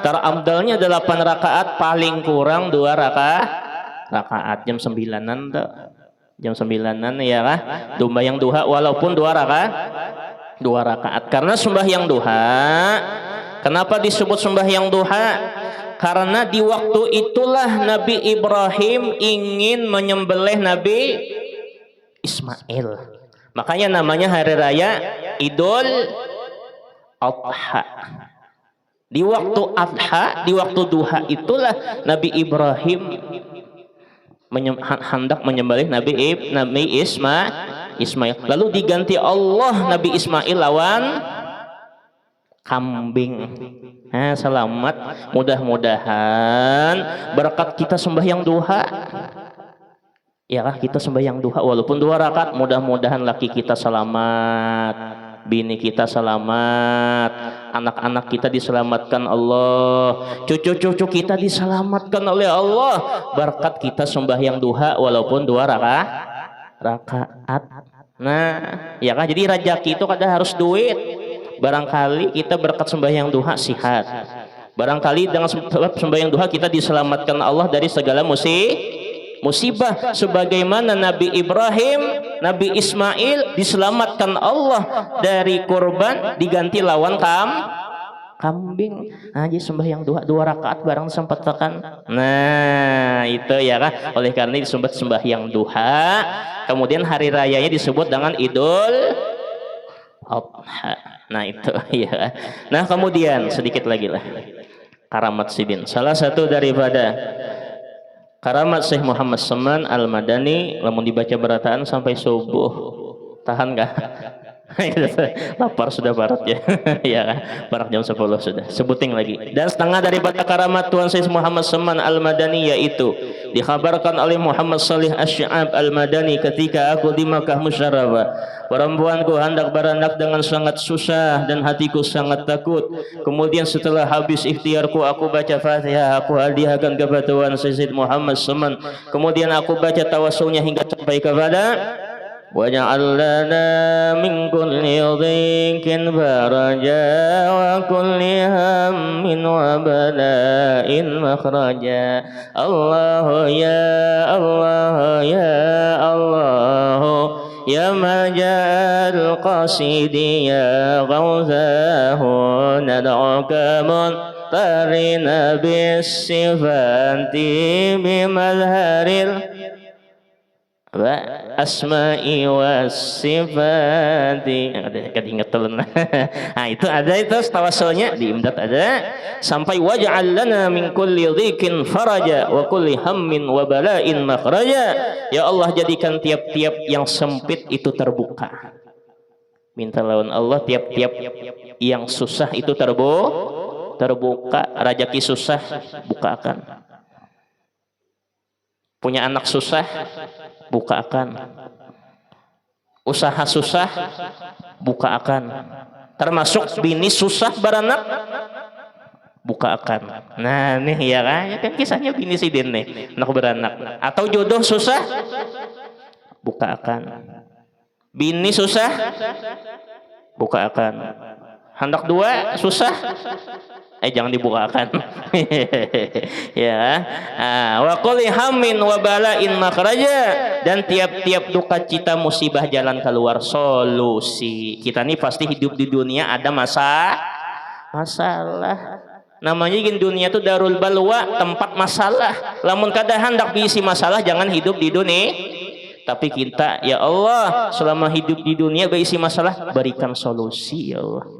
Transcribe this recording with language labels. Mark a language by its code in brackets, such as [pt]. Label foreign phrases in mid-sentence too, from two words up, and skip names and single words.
[id] Terabdalnya 8 rakaat, paling kurang 2 rakaat. [bjn] Jam 9-an tuh. Jam 9-an ya kah? [id] Sembahyang duha walaupun 2 rakaat. 2 rakaat. Karena sembahyang duha, kenapa disebut sembahyang duha? Karena di waktu itulah Nabi Ibrahim ingin menyembelih Nabi Ismail. Makanya namanya hari raya Idul Adha. Di waktu Adha, di waktu duha itulah Nabi Ibrahim hendak menyembelih Nabi Ismail. [bjn] Lalu diganti Allah Nabi Ismail lawan kambing. [id] Nah, selamat. Mudah-mudahan berkat kita sembahyang duha. Ya kah, kita sembahyang duha walaupun 2 rakaat, mudah-mudahan laki kita selamat, bini kita selamat, anak-anak kita diselamatkan Allah, cucu-cucu kita diselamatkan oleh Allah berkat kita sembahyang duha walaupun 2 rakaat. Nah, ya kan, jadi rejeki itu kadang harus duit. Barangkali kita berkat sembahyang duha sihat. Barangkali dengan sembahyang duha kita diselamatkan Allah dari segala musibah, sebagaimana Nabi Ibrahim, Nabi Ismail diselamatkan Allah dari kurban diganti lawan kambing. [bjn] Nah, jadi sembahyang 2 rakaat barang sempat tekan. [id] Nah, itu ya kan. Oleh karena disebut sembahyang duha. Kemudian hari rayanya disebut dengan Idul Adha. Nah, itu ya. Nah, kemudian sedikit lagi lah. Karamat Sidin. Salah satu daripada karamat Syekh Muhammad Saman Al-Madani, lamun dibaca berataan sampai subuh. [bjn] Tahan gak? Lapar sudah barat ya. Ya kan? [id] Barat jam 10 sudah. Sebuting lagi. Dan setengah daripada karamat Tuan Syekh Muhammad Saman Al-Madani yaitu dikhabarkan oleh Muhammad Salih Asy-Sya'ab Al-Madani ketika aku di Makkah Musyarrafah. Perempuanku hendak beranak dengan sangat susah dan hatiku sangat takut. Kemudian setelah habis ikhtiarku, aku baca Fatihah, aku hadiahkan kepada Tuan Syekh Muhammad Saman. Kemudian aku baca tawassulnya hingga sampai kepada [ar] واجعل لنا من كل ضيق فرجا و كل هم و بلاء مخرجا. الله يا الله يا الله يا مجال قاصدي يا غوثاه ندعوك منتظرين بصفات بمظهر الأسماء والصفات. [id] Ingat telan. Nah, itu ada, itu tawassulnya di imdad ada sampai [ar] واجعل لنا من كل ضيق فرجا و كل هم و بلاء مخرجا. [id] Ya Allah, jadikan tiap-tiap yang sempit itu terbuka. [bjn] Minta lawan Allah tiap-tiap yang susah itu terbuka. [id] Rajaki susah bukakan. Punya anak susah bukakan. Usaha susah bukakan. Termasuk bini susah beranak bukakan. Nah, nih ya kan kisahnya bini Sidin nih, anak beranak. Atau jodoh susah bukakan. Bini susah bukakan. Hendak 2 susah jangan dibukakan. [ar] Ya. و كل هم و بلاء مخرجا, [id] dan tiap-tiap duka cita musibah jalan keluar, solusi. Kita nih pasti hidup di dunia ada masalah. Namanya di dunia itu [ar] دار البلوى, [id] tempat masalah. Lamun kada hendak diisi masalah jangan hidup di dunia. Tapi kita, ya Allah, selama hidup di dunia berisi masalah, berikan solusi ya Allah.